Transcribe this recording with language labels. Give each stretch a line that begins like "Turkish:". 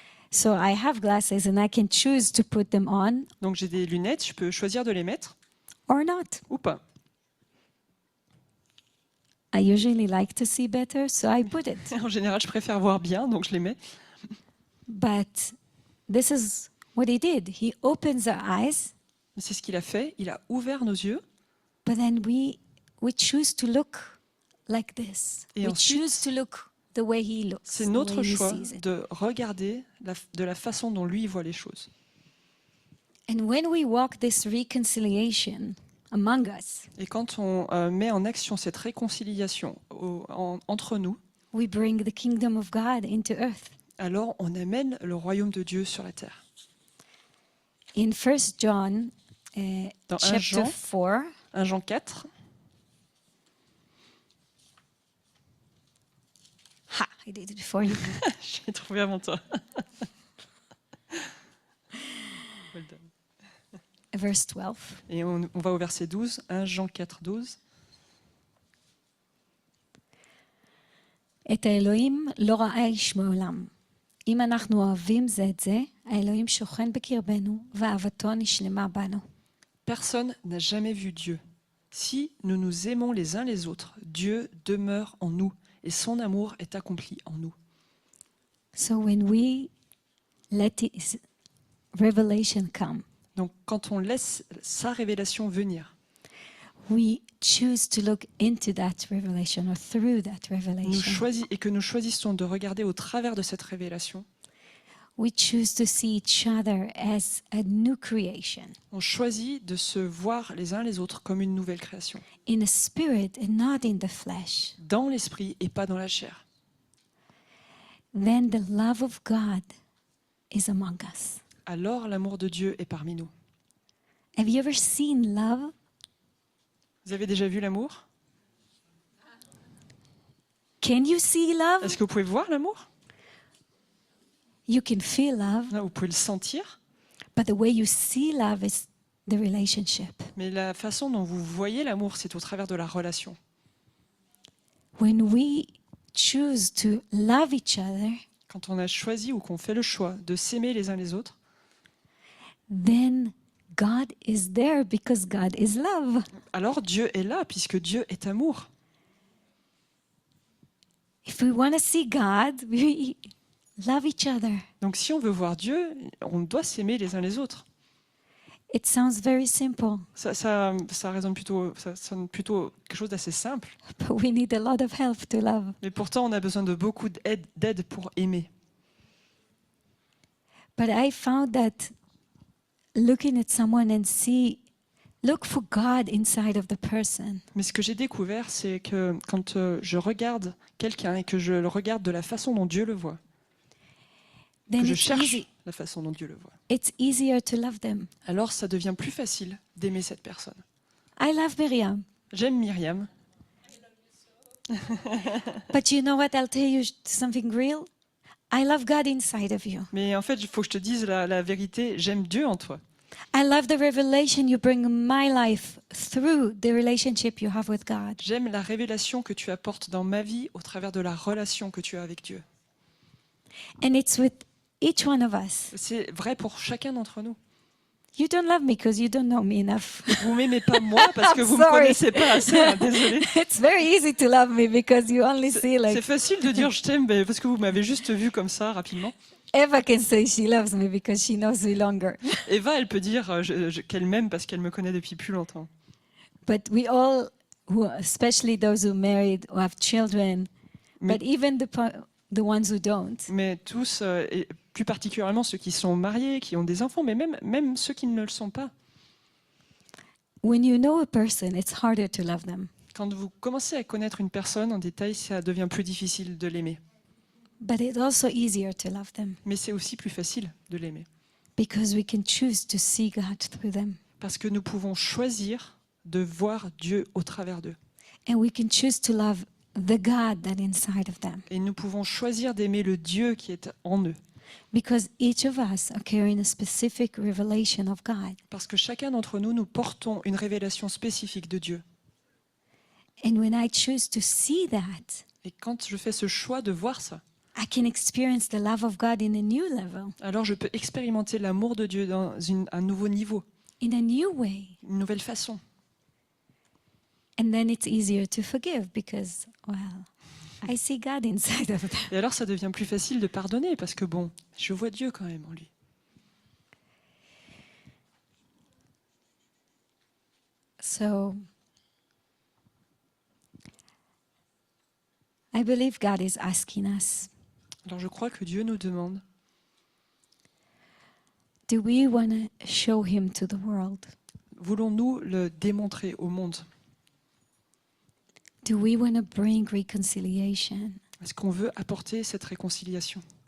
English: So I have glasses and I can choose to put them on
French: Donc j'ai des lunettes, je peux choisir de les mettre
English: or not.
French: ou pas.
English: I usually like to see better, so I put it.
French: En général, je préfère voir bien, donc je les mets.
English: But this is what he did. He opens our eyes,
French: Mais c'est ce qu'il a fait, il a ouvert nos yeux.
English: but then we choose to look like this.
French: Et
English: We
French: ensuite,
English: choose to look the way he looks.
French: C'est
English: the
French: notre
English: way he
French: choix
English: sees it.
French: de regarder de la façon dont lui voit les choses.
English: And when we walk this reconciliation among us,
French: Et quand on met en action cette réconciliation entre nous,
English: we bring the kingdom of God into earth.
French: alors on amène le royaume de Dieu sur la terre.
English: In 1 John
French: Dans 1
English: chapter
French: Jean,
English: 4,
French: 1 Jean 4,
English: ha, I did it before you.
French: j'ai trouvé avant toi.
English: Well done. Verse 12.
French: Et on va au verset 12, 1 Jean 4, 12.
Hebrew: את האלוהים לא ראה איש מעולם. אם אנחנו אוהבים זה את זה, האלוהים שוכן בקרבנו, ואהבתו נשלמה בנו.
French: Personne n'a jamais vu Dieu. Si nous nous aimons les uns les autres, Dieu demeure en nous et son amour est accompli en nous.
English: So when we let His revelation come,
French: Donc quand on laisse sa révélation venir,
English: we choose to look into that revelation or through that revelation.
French: et que nous choisissons de regarder au travers de cette révélation,
English: We choose to see each other as a new creation,
French: on choisit de se voir les uns les autres comme une nouvelle création,
English: in the spirit and not in the flesh.
French: dans l'esprit et pas dans la chair.
English: Then the love of God is among us.
French: Alors l'amour de Dieu est parmi nous.
English: Have you ever seen love?
French: Vous avez déjà vu l'amour?
English: Can you see love?
French: Est-ce que vous pouvez voir l'amour?
English: You can feel love,
French: Vous pouvez le sentir,
English: but the way you see love is the relationship.
French: mais la façon dont vous voyez l'amour, c'est au travers de la relation.
English: When we choose to love each other,
French: Quand on a choisi ou qu'on fait le choix de s'aimer les uns les autres,
English: then God is there because God is love.
French: alors Dieu est là puisque Dieu est amour.
English: If we want to see God, we love each other.
French: Donc si on veut voir Dieu, on doit s'aimer les uns les autres.
English: It sounds very simple,
French: Ça sonne plutôt quelque chose d'assez simple,
English: but we need a lot of help to love.
French: mais pourtant on a besoin de beaucoup d'aide pour aimer.
English: But I found that looking at someone and look for God inside of the person.
French: Mais ce que j'ai découvert, c'est que quand je regarde quelqu'un et que je le regarde de la façon dont Dieu le voit, que
English: Then
French: je
English: it's
French: cherche
English: easy.
French: la façon dont Dieu le voit,
English: It's easier to love them.
French: alors ça devient plus facile d'aimer cette personne.
English: I love Miriam,
French: J'aime Myriam,
English: but you know what? I'll tell you something real. I love God inside of you.
French: mais en fait, il faut que je te dise la vérité, j'aime Dieu en toi.
English: I love the revelation you bring in my life through the relationship you have with God.
French: J'aime la révélation que tu apportes dans ma vie au travers de la relation que tu as avec Dieu.
English: And it's with each one of us.
French: C'est vrai pour chacun d'entre nous.
English: You don't love me because you don't know me enough.
French: Vous m'aimez pas moi parce que vous me
English: Sorry.
French: connaissez pas assez. Hein, désolé.
English: It's very easy to love me because you only see
French: C'est
English: like
French: facile de dire je t'aime mais parce que vous m'avez juste vu comme ça rapidement.
English: Eva can say she loves me because she knows me longer.
French: Eva, elle peut dire qu'elle m'aime parce qu'elle me connaît depuis plus longtemps.
English: But we all, especially those who married, who have children,
French: Mais-
English: but even the ones who don't,
French: Mais tous, et plus particulièrement ceux qui sont mariés, qui ont des enfants, mais même ceux qui ne le sont pas.
English: when you know a person, it's harder to love them.
French: Quand vous commencez à connaître une personne en détail, ça devient plus difficile de l'aimer.
English: But it's also easier to love them
French: Mais c'est aussi plus facile de l'aimer.
English: because we can choose to see God through them.
French: Parce que nous pouvons choisir de voir Dieu au travers d'eux.
English: And we can choose to love the God that inside of them.
French: Et nous pouvons choisir d'aimer le Dieu qui est en eux.
English: Because each of us are carrying a specific revelation of God.
French: Parce que chacun d'entre nous, nous portons une révélation spécifique de Dieu.
English: And when I choose to see that,
French: Et quand je fais ce choix de voir ça,
English: I can experience the love of God in a new level,
French: alors je peux expérimenter l'amour de Dieu dans un nouveau niveau,
English: in a new way.
French: une nouvelle façon.
English: And then it's easier to forgive because, well, I see God inside of that.
French: Et alors ça devient plus facile de pardonner parce que bon, je vois Dieu quand même en lui.
English: So I believe God is asking us,
French: Alors je crois que Dieu nous demande,
English: do we want to show him to the world?
French: voulons-nous le démontrer au monde?
English: Do we want to bring reconciliation
French: Est-ce qu'on veut apporter cette réconciliation